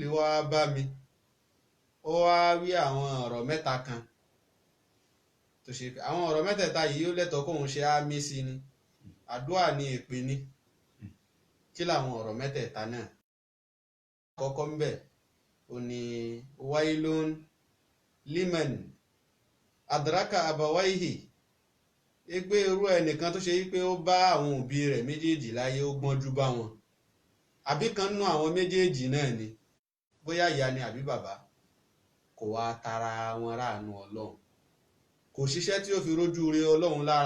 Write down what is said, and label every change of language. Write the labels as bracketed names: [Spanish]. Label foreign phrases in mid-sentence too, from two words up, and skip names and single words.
[Yoruba] wá bá mi ó wá wí àwọn ọ̀rọ̀ mẹ́ta kan tó ṣe àwọn ọ̀rọ̀ mẹ́tẹ̀ẹ̀ta yìí ó lẹ́tọ̀ọ́ kóun ṣe àmì sí ni àdúrà ní èpè ni kí làwọn ọ̀rọ̀ mẹ́tẹ̀ẹ̀ta náà kọ́kọ́ ń bẹ̀ ó ní [Arabic] ويل لمن أدرك أبويه [Yoruba] pé irú ẹnìkan tó ṣe wípé ó bá àwọn òbí rẹ̀ méjèèjì láyé ó gbọ́njú bá wọn àbí kan nú àwọn méjèèjì náà ni bóyá ìyá ni àbí bàbá kò wá tara wọn ráàánú ọlọ́run kò ṣiṣẹ́ tí ó fi rójú rí ọlọ́run lára